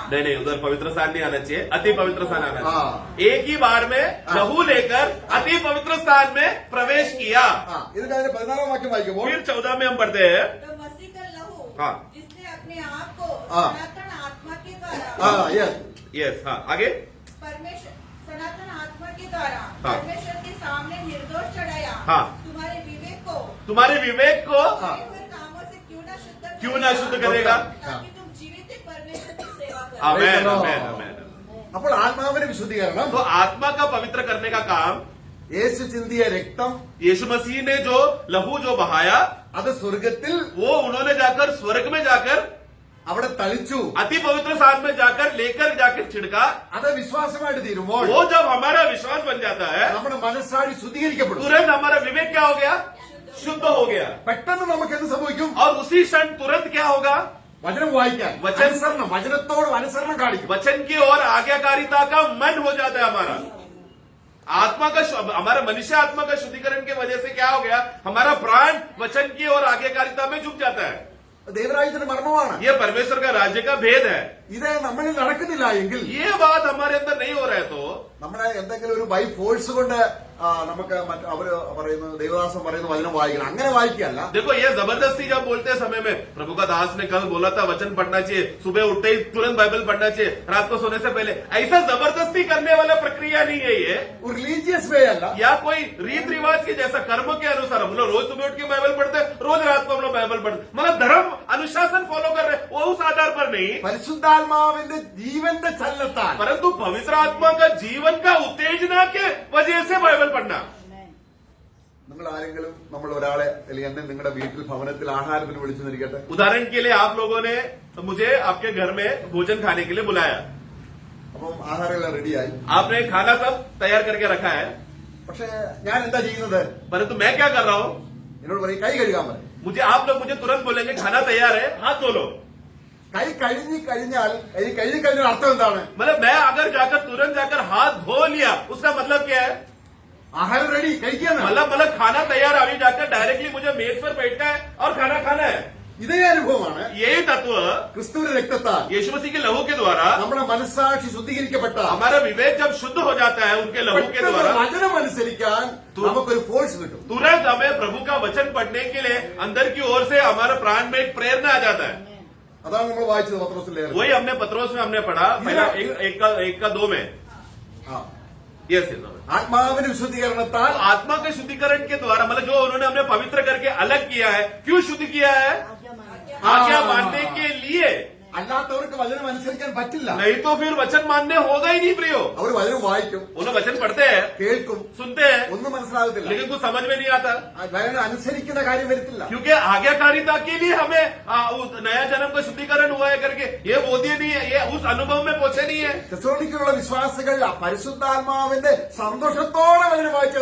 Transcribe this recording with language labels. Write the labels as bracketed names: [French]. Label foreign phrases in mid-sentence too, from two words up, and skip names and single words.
[Hindi] नहीं, उधर पवित्र स्थान नहीं आना चाहिए, अति पवित्र स्थान आना चाहिए. हाँ। एक ही बार में लहू लेकर अति पवित्र स्थान में प्रवेश किया. [Malayalam] ഇതിന്റെ അതിന്റെ 14-ാം വാക്യം വായിക്കുമ്പോൾ [Hindi] फिर 14 में हम पढ़ते हैं. तो मसीह का लहू हाँ। जिसने अपने आप को हाँ। सनातन आत्मा के द्वारा यस, हाँ, आगे. परमेश्वर सनातन आत्मा के द्वारा हाँ। परमेश्वर के सामने निर्दोष चढ़ाया. हाँ। तुम्हारे विवेक को हाँ। कामों से क्यों ना शुद्ध करेगा? ताकि तुम जीवित एक परमेश्वर की सेवा करो. आमेन, [English] Praise the [Hindi] आमेन, [English] Lord. [Hindi] आमेन. [Malayalam] അപ്പോൾ ആത്മാവിന്റെ വിശുദ്ധീകരണം [Hindi] तो आत्मा का पवित्र करने का काम [Malayalam] യേശു ചിന്തിയ രക്തം [Hindi] यीशु मसीह ने जो लहू जो बहाया [Malayalam] അത് സ്വർഗത്തിൽ [Hindi] वो उन्होंने जाकर स्वर्ग में जाकर [Malayalam] അവിടെ തളിച്ചു. [Hindi] अति पवित्र स्थान में जाकर लेकर जाकर छिड़का. [Malayalam] അത് വിശ്വാസമായിട്ട് തീരുമ്പോൾ [Hindi] वो जब हमारा विश्वास बन जाता है [Malayalam] നമ്മുടെ മനസ്സാടി ശുദ്ധീകരിക്കപ്പെടും. [Hindi] तुरंत हमारा विवेक क्या हो गया? शुद्ध हो गया. [Malayalam] പെട്ടെന്ന് നമുക്ക് എന്ത് സംഭവിക്കും? [Hindi] और उसी क्षण तुरंत क्या होगा? [Malayalam] വചനം വായിക്കാൻ വചനം- അനുസരണം, വചനത്തോട് അനുസരണം കാണിക്കും. [Hindi] वचन की ओर आज्ञाकारिता का मन हो जाता है हमारा. आत्मा का हमारा मनुष्य आत्मा का शुद्धिकरण की वजह से क्या हो गया? हमारा प्राण वचन की ओर आज्ञाकारिता में झुक जाता है. [Malayalam] ദൈവരാജ്യത്തിന്റെ മർമ്മമാണ്. [Hindi] ये परमेश्वर का राज्य का भेद है. [Malayalam] ഇത് നമ്മളിൽ നടക്കുന്നില്ല എങ്കിൽ [Hindi] ये बात हमारे अंदर नहीं हो रहा है तो [Malayalam] നമ്മുടെ എന്തെങ്കിലും ഒരു [English] by force [Malayalam] കൊണ്ട് നമുക്ക് അവര് പറയുന്നത് ദൈവദാസൻ പറയുന്ന വചനം വായിക്കണം, അങ്ങനെ വായിക്കുകയല്ല. [Hindi] देखो ये जबरदस्ती जब बोलते हैं समय में प्रभु का दास ने कल बोला था वचन पढ़ना चाहिए, सुबह उठते ही तुरंत बाइबल पढ़ना चाहिए, रात को सोने से पहले, ऐसा जबरदस्ती करने वाला प्रक्रिया नहीं है ये. [Malayalam] ഒരു [English] religious way [Malayalam] അല്ല. [Hindi] या कोई रीत रिवाज के जैसा कर्म के अनुसार हम लोग रोज सुबह उठ के बाइबल पढ़ते हैं, रोज रात को हम लोग बाइबल पढ़ते, मतलब धर्म अनुशासन फॉलो कर रहे, वो उस आधार पर नहीं, [Malayalam] പരിശുദ്ധാത്മാവിന്റെ ജീവന്റെ ചലനത്താൽ [Hindi] परंतु पवित्र आत्मा का जीवन का उत्तेजना के वजह से बाइबल पढ़ना. [Malayalam] നിങ്ങൾ ആരെങ്കിലും നമ്മൾ ഒരാളെ അല്ലെങ്കിൽ എന്നെ നിങ്ങളുടെ വീട്ടിൽ ഭവനത്തിൽ ആഹാരത്തിന് വിളിച്ചെന്നിരിക്കട്ടെ. [Hindi] उदाहरण के लिए आप लोगों ने मुझे आपके घर में भोजन खाने के लिए बुलाया, [Malayalam] അപ്പം ആഹാരം എല്ലാം റെഡിയായി. [Hindi] आपने खाना सब तैयार करके रखा है, [Malayalam] പക്ഷെ ഞാൻ എന്താ ചെയ്യുന്നത്? [Hindi] परंतु मैं क्या कर रहा हूँ, [Malayalam] എന്നോട് പറയും കൈ കഴുകാൻ പറയും. [Hindi] आप लोग मुझे तुरंत बोलेंगे खाना तैयार है, हाथ धो लो. [Malayalam] കൈ കഴിഞ്ഞാൽ ഈ കഴുകി കഴിഞ്ഞ അർത്ഥം എന്താണ്? [Hindi] मतलब मैं अगर जाकर तुरंत जाकर हाथ धो लिया, उसका मतलब क्या है? [Malayalam] ആഹാരം റെഡി കഴിക്കാണ്. [Hindi] मतलब खाना तैयार, अभी जाकर डायरेक्टली मुझे मेज पर बैठना है और खाना खाना है. [Malayalam] ഇതേ അനുഭവമാണ് [Hindi] यही तत्व [Malayalam] ക്രിസ്തുവിന്റെ രക്തത്താൽ [Hindi] यीशु मसीह के लहू के द्वारा [Malayalam] നമ്മുടെ മനസ്സാക്ഷി ശുദ്ധീകരിക്കപ്പെട്ട [Hindi] हमारा विवेक जब शुद्ध हो जाता है उनके लहू के द्वारा, [Malayalam] വചനം അനുസരിക്കാൻ നമുക്കൊരു ഫോഴ്സ് കിട്ടും. [Hindi] तुरंत हमें प्रभु का वचन पढ़ने के लिए अंदर की ओर से हमारे प्राण में एक प्रेरणा आ जाता है. [Malayalam] അതാണ് നമ്മൾ വായിച്ചത് പത്രോസിലെ. [Hindi] वही हमने पत्रोस में हमने पढ़ा, पहला एक का 2 में. यस, [Malayalam] ആത്മാവിന്റെ വിശുദ്ധീകരണത്താൽ [Hindi] आत्मा के शुद्धिकरण के द्वारा, मतलब जो उन्होंने हमने पवित्र करके अलग किया है. क्यों शुद्ध किया है? आज्ञा मानने के लिए. [Malayalam] അല്ലാത്തവർക്ക് വചനം അനുസരിക്കാൻ പറ്റില്ല. [Hindi] नहीं तो फिर वचन मानने होगा ही नहीं प्रियो. [Malayalam] അവർ വചനം വായിക്കും, [Hindi] उन्हें वचन पढ़ते हैं, [Malayalam] കേൾക്കും, [Hindi] सुनते हैं, [Malayalam] ഒന്നും മനസ്സിലാകത്തില്ല. [Hindi] लेकिन कुछ समझ में नहीं आता, [Malayalam] വചനം അനുസരിക്കുന്ന കാര്യം വരത്തില്ല. [Hindi] क्योंकि आज्ञाकारिता के लिए हमें उस नया जन्म का शुद्धिकरण हुआ है करके ये बोधिए नहीं है, ये उस अनुभव में पहुंचे नहीं है. [Malayalam] തെസ്സലോനിക്കയിലുള്ള വിശ്വാസികൾ ആ പരിശുദ്ധാത്മാവിന്റെ സന്തോഷത്തോടെ വചനം വായിച്ചു.